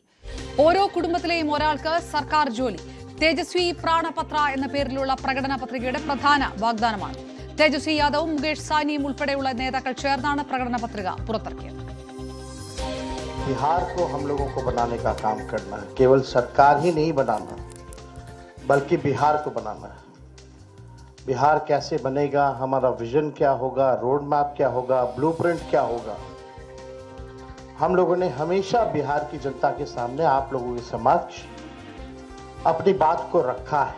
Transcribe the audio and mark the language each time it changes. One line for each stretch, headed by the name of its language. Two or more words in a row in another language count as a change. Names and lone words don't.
Malayalam: ഓരോ കുടുംബത്തിലെയും ഒരാൾക്ക് സർക്കാർ ജോലി. തേജസ്വി പ്രാണപത്ര എന്ന പേരിലുള്ള പ്രകടന പത്രികയുടെ പ്രധാന വാഗ്ദാനമാണ്. തേജസ്വി യാദവും മുകേഷ് സാനിയും ഉൾപ്പെടെയുള്ള നേതാക്കൾ ചേർന്നാണ് പ്രകടന പത്രിക പുറത്തിറക്കിയത്.
Hindi: बिहार को हम लोगों को बनाने का काम करना है. केवल सरकार ही नहीं बनाना, बल्कि बिहार को बनाना है. बिहार कैसे बनेगा, हमारा विजन क्या होगा,
English: road map
Hindi: क्या होगा, ब्लूप्रिंट क्या होगा, हम लोगों ने हमेशा बिहार की जनता के सामने, आप लोगों के समक्ष अपनी बात को रखा है.